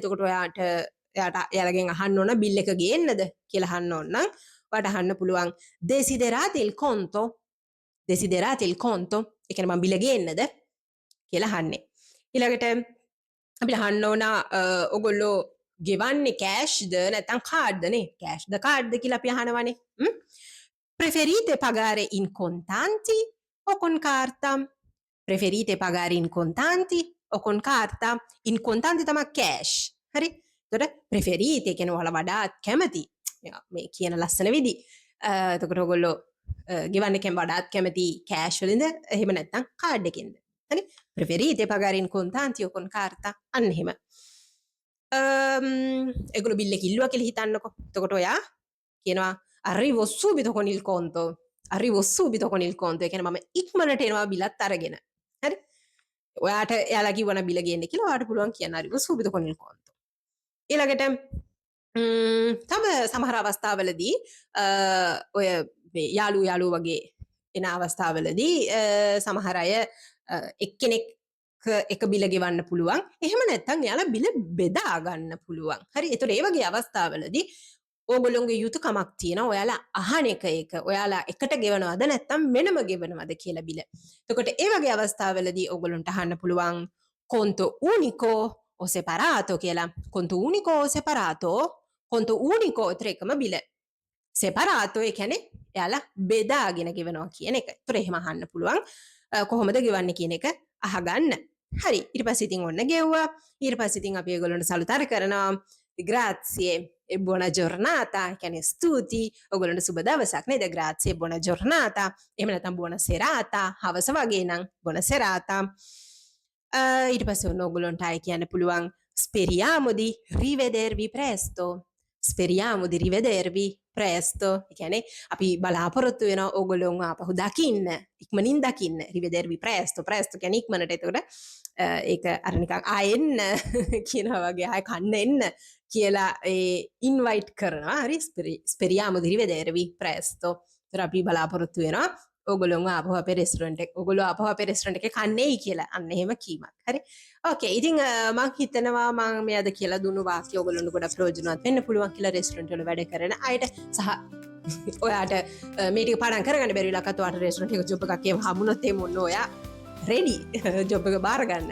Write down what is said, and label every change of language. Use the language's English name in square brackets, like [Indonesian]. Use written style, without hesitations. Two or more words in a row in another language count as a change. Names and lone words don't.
[Sinhala] එතකොට එයාලගෙන් අහන්න ඕන බිල් එක ගේන්නද කියලා අහන්න ඕන නම් ඔයාට අහන්න පුළුවන් [Italian] desiderate il conto? desiderate il conto? [Sinhala] ඒ කියන්නේ මම බිල ගේන්නද කියලා අහන්නේ. ඊළඟට අපිට අහන්න ඕන ඔයගොල්ලෝ ගෙවන්නේ කෑෂ්ද නැත්නම් කාඩ්ද නේ? කෑෂ්ද කාඩ්ද කියලා අපි අහනවනේ. [Italian] Preferite pagare in contanti o con carta? Preferite pagare in contanti o con carta? In contanti [Sinhala] තමයි cash. හරි? එතකොට preferite කියන්නේ ඔයාලා වඩාත් කැමති. මේ කියන ලස්සන විදි. එතකොට ඔයගොල්ලෝ ගෙවන්න කැම වඩාත් කැමති cash වලින්ද එහෙම නැත්නම් කාඩ් එකෙන්ද? හරි? [Italian] Preferite pagare in contanti o con carta? [Sinhala] අන්න එහෙම. ඒගොල්ලෝ බිල් එක ඉල්ලුවා කියලා හිතන්නකෝ. එතකොට ඔයා කියනවා [Italian] arrivo subito con il conto. Arrivo subito con il conto. [Sinhala] ඒ කියන්නේ මම ඉක්මනට එනවා බිලත් අරගෙන. හරි? ඔයාට එයාලා කිව්වන බිල ගේන්න කියලා ඔයාට පුළුවන් කියන්න [Italian] arrivo subito con il conto. [Sinhala] ඊළඟට තව සමහර අවස්ථාවලදී ඔය යාළු වගේ එන අවස්ථාවලදී සමහර අය එක්කෙනෙක් එක බිල ගෙවන්න පුළුවන්. එහෙම නැත්නම් එයාලා බිල බෙදා ගන්න පුළුවන්. හරි? ඒතකොට ඒ වගේ අවස්ථාවලදී ඕගොල්ලොන්ගේ යුතුයකමක් තියෙනවා ඔයාලා අහන එක ඒක. ඔයාලා එකට ගෙවනවද නැත්නම් වෙනම ගෙවනවද කියලා බිල. එතකොට ඒ වගේ අවස්ථාවලදී ඕගොල්ලන්ට අහන්න පුළුවන් [Italian] conto unico o separato [Sinhala] කියලා. [Italian] conto unico o separato? conto unico [Sinhala] එකම බිල. separato ඒ කියන්නේ එයාලා බෙදාගෙන ගෙවනවා කියන එක. ඒතර එහෙම අහන්න පුළුවන්. කොහොමද ගෙවන්නේ කියන එක අහගන්න. හරි. ඊට පස්සේ ඉතින් ඔන්න ගෙව්වා. ඊට පස්සේ ඉතින් අපි ඒගොල්ලන්ට සලුතර කරනවා. [Italian] grazie e buona giornata. [Sinhala] කියන්නේ ස්තුති. ඔයගොල්ලන්ට සුබ දවසක් නේද? [Italian] grazie e buona giornata. [Sinhala] එහෙම නැත්නම් [Italian] buona serata. [Sinhala] හවස වගේ නම් [Italian] buona serata. [Sinhala] ඊට පස්සේ ඔන්න ඔයගොල්ලන්ට ආයි කියන්න පුළුවන් [Italian] speriamo di rivedervi presto. speriamo di rivedervi presto. [Sinhala] ඒ කියන්නේ අපි බලාපොරොත්තු වෙනවා ඕගොල්ලෝව ආපහු දකින්න. ඉක්මනින් දකින්න. [Italian] rivedervi presto. presto [Sinhala] කියන්නේ ඉක්මනට. එතකොට ඒක අර නිකන් ආයෙන්න කියනවා වගේ ආයෙ කන්න එන්න කියලා ඉන්වයිට් කරනවා. හරි? [Italian] speriamo di rivedervi presto. [Sinhala] ඒතර අපි බලාපොරොත්තු වෙනවා ඔගොල්ලොන්ව ආපහු අපේ රෙස්ටුරන්ට් එක ඔගොල්ලෝ ආපහු අපේ රෙස්ටුරන්ට් එකේ කන්නේයි කියලා. අන්න එහෙම කීමක්. හරි. ඕකේ. ඉතින් මම හිතනවා මම මේ අද කියලා දුන්නු වාක්‍ය ඔගොල්ලොන්ට ගොඩක් ප්‍රයෝජනවත් වෙන්න පුළුවන් කියලා රෙස්ටුරන්ට් වල වැඩ කරන අයට සහ ඔයාට මේ ටික පාඩම් කරගන්න බැරි වෙලාවකට ඔයාට රෙස්ටුරන්ට් එක ජොබ් එකක් එහෙම හම්බුනොත් එහෙම ඔන්න ඔයා රෙඩි ජොබ් එක බාර ගන්න.